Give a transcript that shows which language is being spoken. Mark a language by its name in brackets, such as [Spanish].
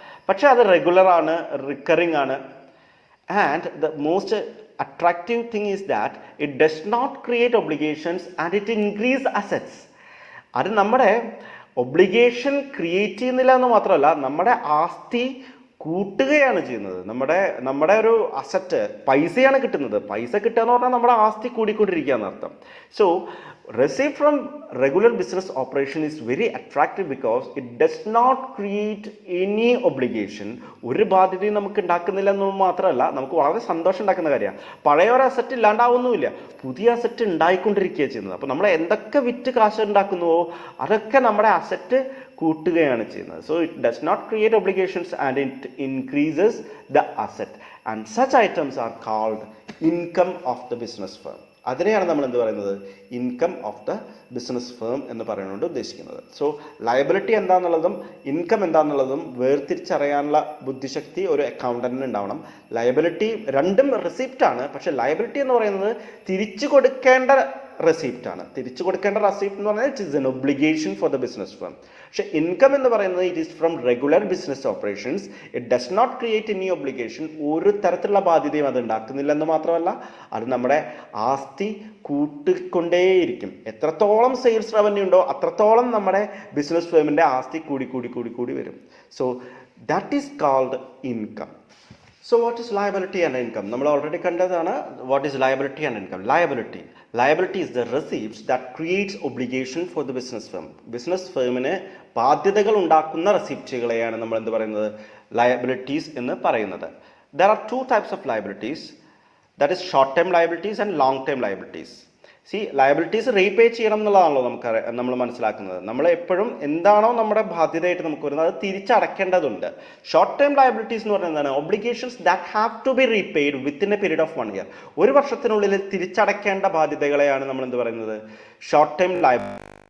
[Malayalam] പക്ഷേ അത് റെഗുലറാണ്, റിക്കറിങ് ആണ്. [English] And the most attractive thing is that it does not create obligations and it increase assets. [Malayalam] അത് നമ്മുടെ obligation create ചെയ്യുന്നില്ല എന്ന് മാത്രമല്ല, നമ്മുടെ ആസ്തി കൂട്ടുകയാണ് ചെയ്യുന്നത്. നമ്മുടെ ഒരു അസറ്റ് പൈസയാണ് കിട്ടുന്നത്. പൈസ കിട്ടുക എന്ന് പറഞ്ഞാൽ നമ്മുടെ ആസ്തി കൂടിക്കൊണ്ടിരിക്കുക എന്നർത്ഥം. [English] So receipt from regular business operation is very attractive because it does not create any obligation. [Malayalam] ഒരു ബാധ്യതയും നമുക്ക് ഉണ്ടാക്കുന്നില്ല എന്ന് മാത്രമല്ല, നമുക്ക് വളരെ സന്തോഷം ഉണ്ടാക്കുന്ന കാര്യമാണ്. പഴയ ഒരു അസറ്റ് ഇല്ലാണ്ടാവുന്നുമില്ല, പുതിയ അസറ്റ് ഉണ്ടായിക്കൊണ്ടിരിക്കുകയാണ് ചെയ്യുന്നത്. അപ്പോൾ നമ്മൾ എന്തൊക്കെ വിറ്റ് കാശ് ഉണ്ടാക്കുന്നുവോ അതൊക്കെ നമ്മുടെ അസറ്റ് കൂട്ടുകയാണ് ചെയ്യുന്നത്. [English] So it does not create obligations and it increases the asset, and such items are called income of the business firm. [Malayalam] അതിനെയാണ് നമ്മൾ എന്ത് പറയുന്നത്, [English] income of the business firm [Malayalam] എന്ന് പറയുന്നത് ഉദ്ദേശിക്കുന്നത്. സോ ലയബിലിറ്റി എന്താണെന്നുള്ളതും ഇൻകം എന്താണെന്നുള്ളതും വേർതിരിച്ചറിയാനുള്ള ബുദ്ധിശക്തി ഒരു അക്കൗണ്ടന്റിന് ഉണ്ടാവണം. ലയബിലിറ്റി രണ്ടും റെസിപ്റ്റ് ആണ്, പക്ഷെ ലയബിലിറ്റി എന്ന് പറയുന്നത് തിരിച്ചു കൊടുക്കേണ്ട റെസിപ്റ്റ് ആണ്. തിരിച്ചു കൊടുക്കേണ്ട റെസിപ്റ്റ് എന്ന് പറഞ്ഞാൽ [English] It is an obligation for the business firm. [Malayalam] പക്ഷെ ഇൻകം എന്ന് പറയുന്നത് [English] It is from regular business operations. It does not create any obligation. [Malayalam] ഒരു തരത്തിലുള്ള ബാധ്യതയും അത് ഉണ്ടാക്കുന്നില്ല എന്ന് മാത്രമല്ല, അത് നമ്മുടെ ആസ്തി കൂട്ടിക്കൊണ്ടേയിരിക്കും. എത്രത്തോളം സെയിൽസ് റവന്യൂ ഉണ്ടോ അത്രത്തോളം നമ്മുടെ ബിസിനസ് ഫേമിൻ്റെ ആസ്തി കൂടി വരും. [English] So that is called income. So what is liability and income? [Malayalam] നമ്മൾ ഓൾറെഡി കണ്ടതാണ്. [English] What is liability and income? Liability is the receipts that creates obligation for the business firm. [Malayalam] Business ഫേമിന് ബാധ്യതകൾ ഉണ്ടാക്കുന്ന റെസിപ്റ്റുകളെയാണ് നമ്മൾ എന്ത് പറയുന്നത്, ലയബിലിറ്റീസ് എന്ന് പറയുന്നത്. [English] There are two types of liabilities, that is short term liabilities and long term liabilities. [Malayalam] Liabilities repay ചെയ്യണം എന്നുള്ളതാണല്ലോ നമ്മൾ മനസ്സിലാക്കുന്നത്. നമ്മൾ എപ്പോഴും എന്താണോ നമ്മുടെ ബാധ്യതയായിട്ട് നമുക്ക് വരുന്നത് അത് തിരിച്ചടക്കേണ്ടതുണ്ട്. ഷോർട്ട് ടേം ലയബിലിറ്റീസ് എന്ന് പറഞ്ഞാൽ എന്താണ്, [English] Obligations that have to be repaid within a period of 1 year. [Malayalam] ഒരു വർഷത്തിനുള്ളിൽ തിരിച്ചടക്കേണ്ട ബാധ്യതകളെയാണ് നമ്മൾ എന്ത് പറയുന്നത്, ഷോർട്ട് ടേം ലയബിലിറ്റി.